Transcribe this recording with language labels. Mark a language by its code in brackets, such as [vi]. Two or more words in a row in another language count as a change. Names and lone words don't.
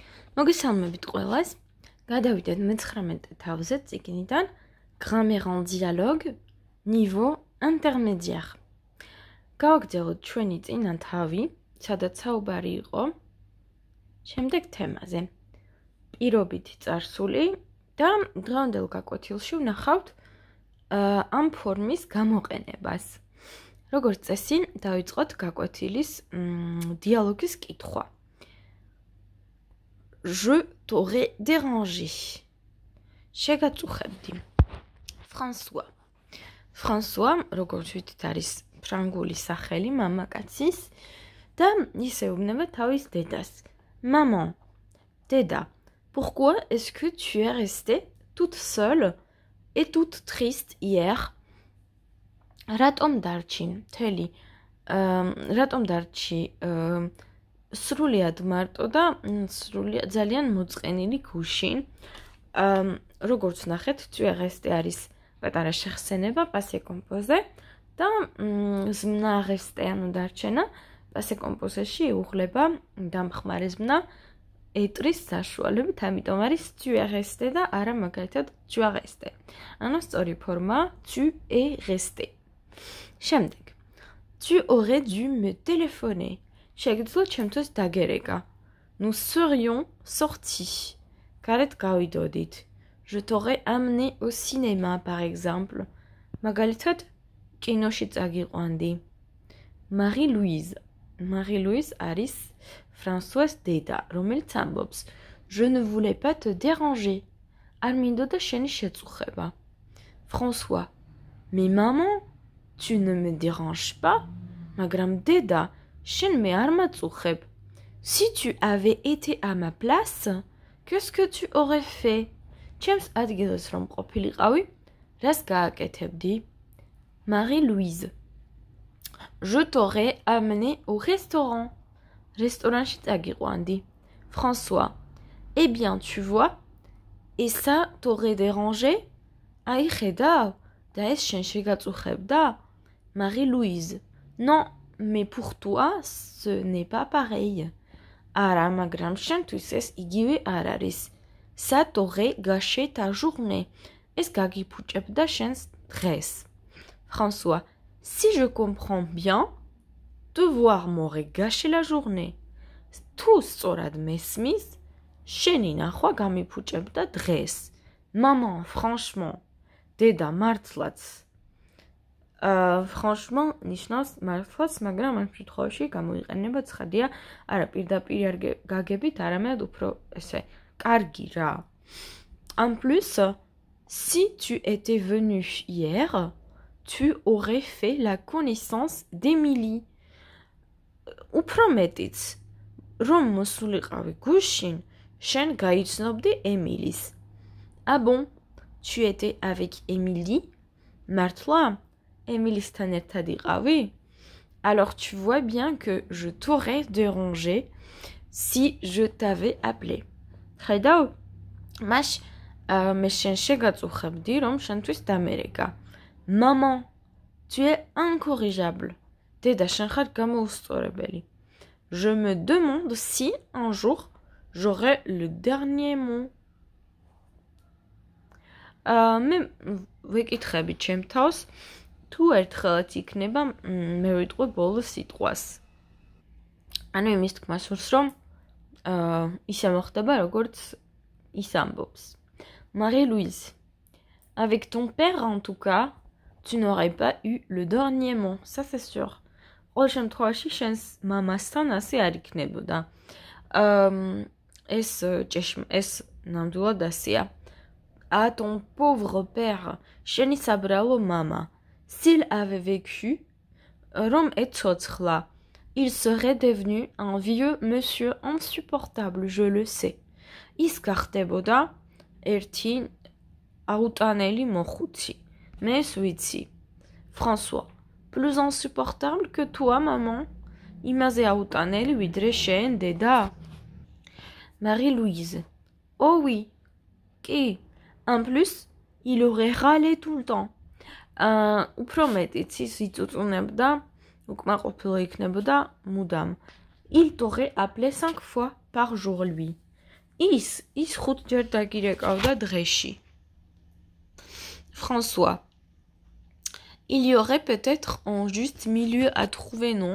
[ka] მოგესალმებით ყველას. გადავიდეთ მე-19 თავზე წიგნიდან Grammaire en dialogue niveau intermédiaire. გავაგრძელოთ ჩვენი წინა თავი, სადაც საუბარი იყო შემდეგ თემაზე. პირობითი წარსული და დღევანდელ გაკვეთილში ვნახავთ ამ ფორმის გამოყენებას. როგორც წესი, დავიწყოთ გაკვეთილის დიალოგის კითხვა. [fr] Je t'aurais dérangé. [ka] შეგაწუხებდი. François. François, როგორც ვთქვით, არის ფრანგული სახელი მამაკაცის და ის ეუბნება თავის დედას. [fr] Maman, Deda, pourquoi est-ce que tu es restée toute seule et toute triste hier? [ka] რატომ დარჩი, მთელი რატომ დარჩი სრულიად მარტო და სრულიად ძალიან მოწყენილი გუშინ. როგორც ნახეთ, [fr] tu es restée [ka] არის პატარა შეხსენება [fr] passé composé [ka] და ზმნა restée ანუ დარჩენა [fr] passé composé- [ka] ში უღლება დამხმარე ზმნა ეტრის საშუალებით, ამიტომ არის [fr] tu es restée [ka] და არა მაგალითად [fr] tu as resté. [ka] ანუ სწორი ფორმა [fr] tu es resté. [ka] შემდეგ. [fr] Tu aurais dû me téléphoner. [ka] შეგიძლიათ ჩემთვის დაგერეკა. [fr] Nous serions sortis. [ka] გარეთ გავიდოდით. [fr] Je t'aurais amené au cinéma, par exemple. [ka] მაგალითად, კინოში წაგიყვანდი. Marie-Louise. Marie-Louise არის François დედა, რომელიც ამბობს. [fr] Je ne voulais pas te déranger. [ka] არ მინდოდა შენი შეწუხება. François. [fr] Mais maman, tu ne me déranges pas. [ka] მაგრამ დედა, შენ მე არ მაწუხებ. [fr] Si tu avais été à ma place, qu'est-ce que tu aurais fait? [ka] ჩემს ადგილას რომ ყოფილიყავი, რას გააკეთებდი? Marie-Louise. [fr] Je t'aurais amené au restaurant. [ka] Restaurantში წაგიყვანდი. François. [fr] Eh bien, tu vois, et ça t'aurait dérangé? [ka] Აი ხედავ, და ეს შენ შეგაწუხებდა? Marie-Louise. [fr] Non, mais pour toi, ce n'est pas pareil. [ka] Არა, მაგრამ შენთვის ეს იგივე არ არის. [fr] Ça t'aurait gâché ta journée. [ka] ეს გაგიფუჭებდა შენს დღეს. François. [fr] Si je comprends bien, devoir m'aurait gâché la journée. [ka] თუ სწორად მესმის, შენი ნახვა გამიფუჭებდა დღეს. [fr] Maman, franchement. [ka] დედა, მართლაც. Franchement, ნიშნავს მართლაც, მაგრამ ამ შემთხვევაში გამოიყენება ცხადია არა პირდაპირ გაგებით, არამედ უფრო ესე კარგი რა. [fr] En plus, si tu étais venu hier, tu aurais fait la connaissance d'Emilie. [ka] უფრო მეტიც, რომ მოსულიყავი გუშინ, შენ გაიცნობდი ემილის. [fr] Ah bon, tu étais avec Émilie? [ka] მართლა? ემილისთან ერთად იყავი? [fr] Alors tu vois bien que je t'aurais dérangé si je t'avais appelé. [ka] ხედავ? მაშ მე შენ შეგაწუხებდი, რომ შენთვის დამერეკა. [fr] Maman, tu es incorrigible. [ka] დედა, შენ ხარ გამოუსწორებელი. [fr] Je me demande si un jour j'aurai le dernier mot. [ka] მე ვეკითხები ჩემ თავს, თუ ერთხელაც იქნება მე ვიტყვი ბოლო სიტყვას. ანუ იმის თქმა სურს, რომ ისე მოხდება, როგორც ის ამბობს. Marie-Louise. [fr] Avec ton père, en tout cas, tu n'aurais pas eu le dernier mot. Ça, c'est sûr. [ka] ყოველ შემთხვევაში, შენს მამასთან ასე არ იქნებოდა. ეს ნამდვილად ასეა. [fr] À ton pauvre père, [ka] შენი საბრალო მამა. [fr] S'il avait vécu, [ka] რომ ეცოცხლა, [fr] il serait devenu un vieux monsieur insupportable, je le sais. [ka] ის გახდებოდა ერთი აუტანელი მოხუცი. მე ეს ვიცი. François. [fr] Plus insupportable que toi, maman? [ka] იმაზე აუტანელი ვიდრე შენ, დედა? [fr] Marie-Louise. Oh oui. [ka] Კი. [fr] En plus, il aurait râlé tout le temps. [ka] უფრო მეტიც ის იწუწუნებდა, უკმაყოფილო იქნებოდა მუდამ. [fr] Il t'aurait appelé 5 fois par jour, lui. [ka] ის 5 ჯერ დაგირეკავდა დღეში. François. [fr] Il y aurait peut-être un juste milieu à trouver, non?